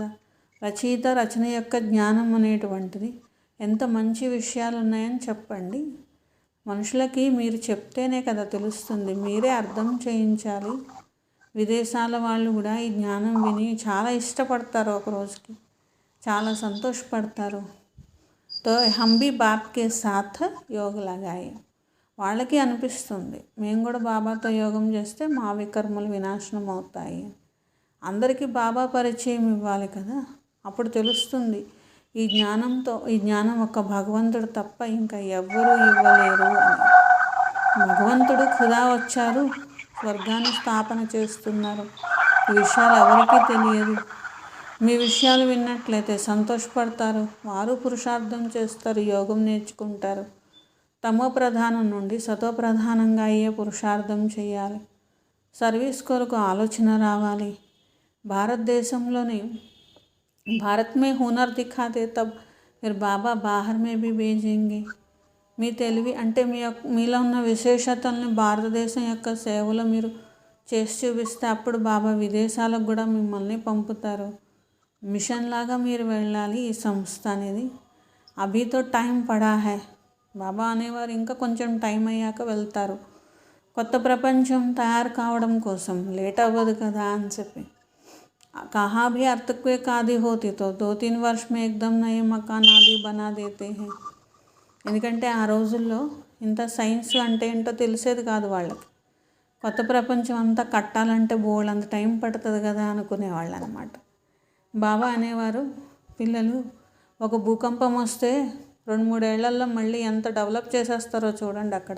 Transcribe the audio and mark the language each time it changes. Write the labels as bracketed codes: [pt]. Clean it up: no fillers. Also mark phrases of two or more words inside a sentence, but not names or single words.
[te] రచయిత రచన యొక్క జ్ఞానం అనేటువంటిది ఎంత మంచి విషయాలు ఉన్నాయని చెప్పండి. మనుషులకి మీరు చెప్తేనే కదా తెలుస్తుంది, మీరే అర్థం చేయించాలి. విదేశాల వాళ్ళు కూడా ఈ జ్ఞానం విని చాలా ఇష్టపడతారు, ఒక రోజుకి చాలా సంతోషపడతారు. [hi] तो हम भी बाप के साथ योग लगाए. [te] వాళ్ళకి అనిపిస్తుంది, మేము కూడా బాబాతో యోగం చేస్తే మా వికర్మలు వినాశనం అవుతాయి. అందరికీ బాబా పరిచయం ఇవ్వాలి కదా, అప్పుడు తెలుస్తుంది ఈ జ్ఞానం ఒక భగవంతుడు తప్ప ఇంకా ఎవ్వరూ ఇవ్వలేరు అని. భగవంతుడు ఖుదా వచ్చారు, స్వర్గాన్ని స్థాపన చేస్తున్నారు. ఈ విషయాలు ఎవరికీ తెలియదు. మీ విషయాలు విన్నట్లయితే సంతోషపడతారు. వారు పురుషార్థం చేస్తారు, యోగం నేర్చుకుంటారు. తమో ప్రధానం నుండి సతో ప్రధానంగా అయ్యే పురుషార్థం చేయాలి. సర్వీస్ కొరకు ఆలోచన రావాలి. [hi] భారతదేశంలోని भारत में हुनर दिखाते तब फिर बाबा बाहर में भी भेजेंगे. [te] మీ తెలివి అంటే మీలో ఉన్న విశేషతల్ని భారతదేశం యొక్క సేవలో మీరు చేసి చూపిస్తే అప్పుడు బాబా విదేశాలకు కూడా మిమ్మల్ని పంపుతారు. మిషన్ లాగా మీరు వెళ్ళాలి. ఈ సంస్థ అనేది [hi] अभी तो टाइम पड़ा है. [te] బాబా అనేవారు ఇంకా కొంచెం టైం అయ్యాక వెళ్తారు. కొత్త ప్రపంచం తయారు కావడం కోసం లేట్ అవ్వదు కదా అని చెప్పి. [hi] कहाँ भी अर्थक्वेक आदि होती तो 2-3 वर्ष में एकदम नए मकान आदि बना देते हैं. [te] ఎందుకంటే ఆ రోజుల్లో ఇంత సైన్స్ అంటే ఏంటో తెలిసేది కాదు వాళ్ళకి. కొత్త ప్రపంచం అంతా కట్టాలంటే బోల్డ్ టైం పడుతుంది కదా అనుకునేవాళ్ళు అనమాట. బాబా అనేవారు, పిల్లలు ఒక భూకంపం వస్తే 2-3 ఏళ్లలో మళ్ళీ ఎంత డెవలప్ చేసేస్తారో చూడండి అక్కడ.